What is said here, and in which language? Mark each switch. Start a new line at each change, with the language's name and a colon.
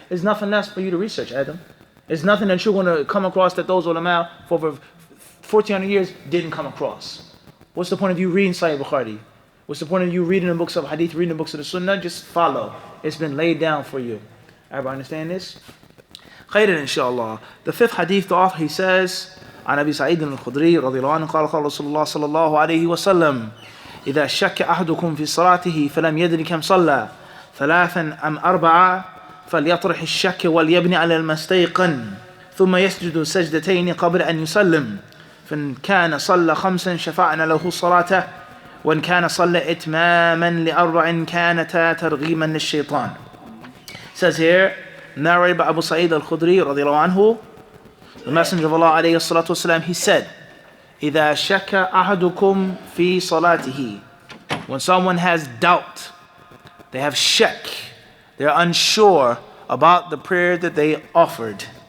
English: There's nothing else for you to research, Adam. There's nothing that you're going to come across that those ulama for over 1400 years didn't come across. What's the point of you reading Sahih Bukhari? What's the point of you reading the books of hadith, reading the books of the sunnah? Just follow. It's been laid down for you. Everybody understand this?
Arabic: Khairan inshallah. The 5th hadith, the author, he says, عن أبي سعيد الخدري رضي الله عنه قال قال رسول الله صلى الله عليه وسلم إذا شك أحدكم في صلاته فلم يدري كم صلى 3 أم 4 فليطرح الشك وليبني على المستيقن ثم يسجد سجدتين قبل أن يسلم فإن كان صلى 5 شفعنا له صلاته وإن كان صلى إتماما ل4 كانتا ترغيما للشيطان.
English: Says here, narrated by Abu Sa'id al-Khudri radiallahu anhu, the Messenger of Allah alayhi salatu wasalam, he said, إِذَا شَكَ أَحَدُكُمْ فِي صَلَاتِهِ. When someone has doubt, they have shak, they're unsure about the prayer that they offered.